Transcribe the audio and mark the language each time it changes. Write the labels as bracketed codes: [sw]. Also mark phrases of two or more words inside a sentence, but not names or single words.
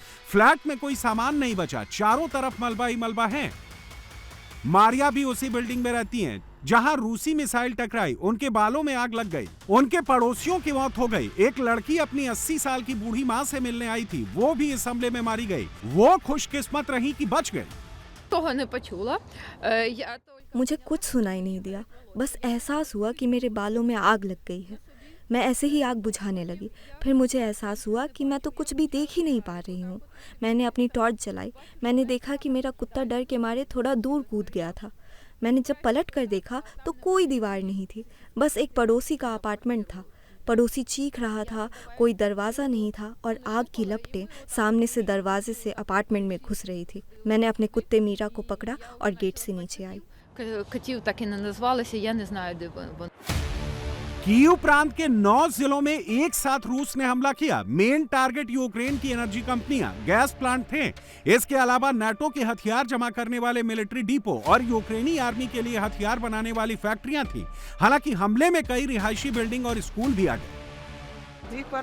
[hi] फ्लैट में कोई सामान नहीं बचा, चारों तरफ मलबा ही मलबा है। मारिया भी उसी बिल्डिंग में रहती हैं, जहां रूसी मिसाइल टकराई। उनके बालों में आग लग गई, उनके पड़ोसियों की मौत हो गई। एक लड़की अपनी 80 साल की बूढ़ी मां से मिलने आई थी, वो भी इस हमले में मारी गई। वो खुशकिस्मत रही कि बच गई। [uk] того не почула. [hi] मुझे कुछ सुनाई नहीं दिया, बस एहसास हुआ कि मेरे बालों में आग लग गई है। मैं ऐसे ही आग बुझाने लगी। फिर मुझे एहसास हुआ कि मैं तो कुछ भी देख ही नहीं पा रही हूँ। मैंने अपनी टॉर्च जलाई। मैंने देखा कि मेरा कुत्ता डर के मारे थोड़ा दूर कूद गया था। मैंने जब पलट कर देखा तो कोई दीवार नहीं थी, बस एक पड़ोसी का अपार्टमेंट था। पड़ोसी चीख रहा था, कोई दरवाज़ा नहीं था और आग की लपटें सामने से दरवाजे से अपार्टमेंट में घुस रही थी। मैंने अपने कुत्ते मीरा को पकड़ा और गेट से नीचे आई। [uk] Котів так і не назвалися, я не знаю, де вони. [hi] कीव प्रांत के 9 जिलों में एक साथ रूस ने हमला किया। [en] main target [hi] यूक्रेन की एनर्जी कंपनियां, गैस प्लांट थे। इसके अलावा नाटो के हथियार जमा करने वाले [en] military depot [hi] और यूक्रेनी आर्मी के लिए हथियार बनाने वाली फैक्ट्रियां थी। हालांकि हमले में कई रिहायशी बिल्डिंग और स्कूल भी आ गए।